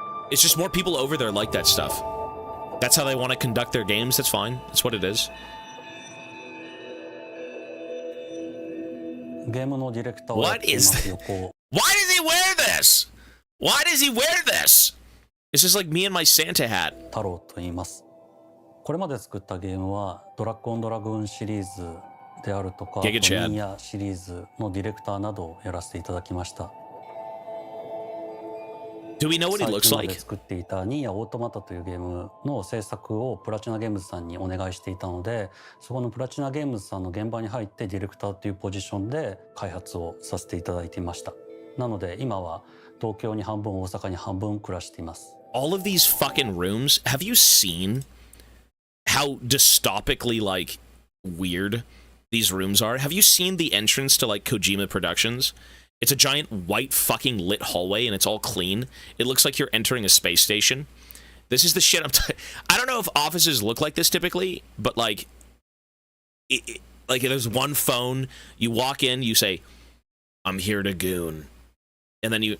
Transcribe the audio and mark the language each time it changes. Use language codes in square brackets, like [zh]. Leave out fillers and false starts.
[en] It's just more people over there like that stuff. That's how they want to conduct their games. That's fine. That's what it is. What is that? Why does he wear this? Why does he wear this? It's just like me and my Santa hat. [ja] 太郎と言います。これまで作ったゲームはドラゴンドラグーンシリーズであるとか、ニーヤシリーズのディレクターなどをやらせていただきました。 [en] Do we know what he looks like? [ja] 作っていたニーヤオートマタというゲームの制作をプラチナゲームズさんにお願いしていたので、そこのプラチナゲームズさんの現場に入ってディレクターというポジションで開発をさせていただいていました。なので今は東京に半分、大阪に半分暮らしています。 [en] All of these fucking rooms, have you seen how dystopically, like, weird these rooms are? Have you seen the entrance to, like, Kojima Productions? It's a giant white fucking lit hallway, and it's all clean. It looks like you're entering a space station. This is the shit I don't know if offices look like this typically, but, like, like, there's one phone, you walk in, you say, I'm here to goon. And then you...